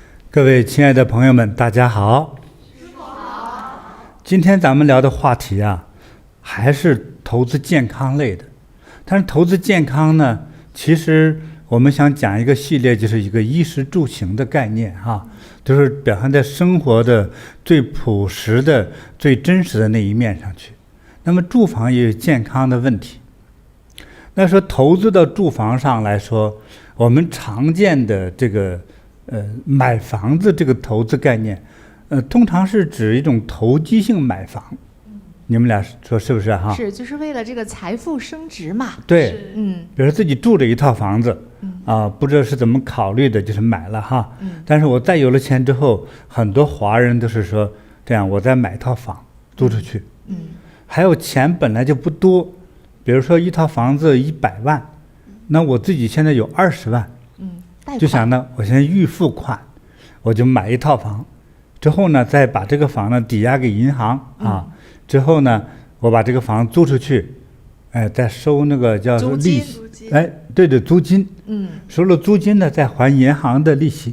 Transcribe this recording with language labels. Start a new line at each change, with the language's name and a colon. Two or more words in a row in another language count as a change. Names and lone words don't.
Chinese: 各位親愛的朋友們，大家好。師父好。今天咱們聊的話題啊，還是投資健康類的。但是投資健康呢，其實我們想講一個系列，就是一個衣食住行的概念哈，就是表現在生活的最朴實的、最真實的那一面上去。那麼住房也有健康的問題。那說投資到住房上來說，我們常見的这個買房子这個投資概念，通常是指一種投機性買房。你們倆說是不是哈？是，就是為了這個財富升值嘛。對，比如說自己住着一套房子，不知道是怎麼考慮的，就是買了哈。但是我再有了錢之後，很多華人都是說這樣，我再買一套房租出去。還有錢本來就不多，比如說一套房子100萬，那我自己現在有20萬。就想呢，我先預付款，我就買一套房，之後呢，再把這個房呢抵押給銀行啊，之後呢，我把這個房租出去，再收那個叫利息，对的，租金，收了租金呢，再還銀行的利息，